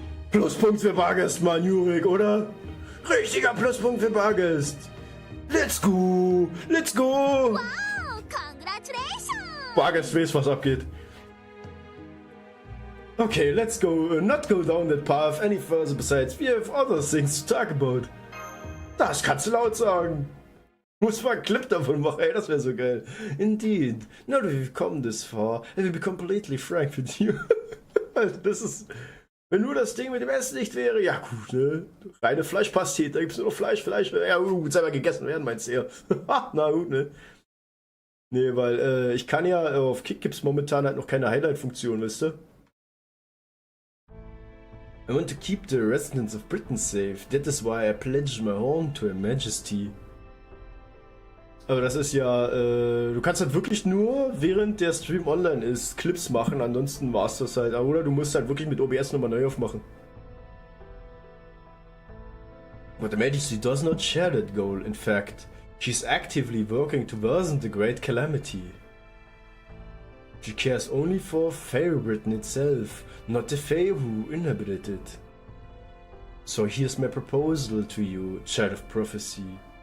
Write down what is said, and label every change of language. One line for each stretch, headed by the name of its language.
German: Pluspunkt für Bargest, Mann, Jurik, oder? Richtiger Pluspunkt für Bargest.
English: Let's go! Let's go! Wow, congratulations!
German: Bargest weiß, was abgeht.
English: Okay, let's go, not go down that path any further besides we have other things to talk about.
German: Das kannst du laut sagen. Muss mal einen Clip davon machen, ey, das wäre so geil.
English: Indeed, now that we've come this far, I will be completely frank with you.
German: Also, das ist... Wenn nur das Ding mit dem Essen nicht wäre, ja gut, ne? Reine Fleischpastete, da gibt's nur noch Fleisch. Ja gut, selber gegessen werden, meinst du eher. Na gut, ne? Nee, weil ich kann ja auf Kick gibt's momentan halt noch keine Highlight-Funktion, wisst ihr?
English: I want to keep the residents of Britain safe. That is why I pledged my home to Her Majesty.
German: Aber das ist ja, du kannst halt wirklich nur, während der Stream online ist, Clips machen, ansonsten war's das halt. Oder du musst halt wirklich mit OBS nochmal neu aufmachen.
English: But the Majesty does not share that goal, in fact. She's actively working to worsen the Great Calamity. She cares only for Fair Britain itself, not the Fae who inhabited it. So here's my proposal to you, Child of Prophecy.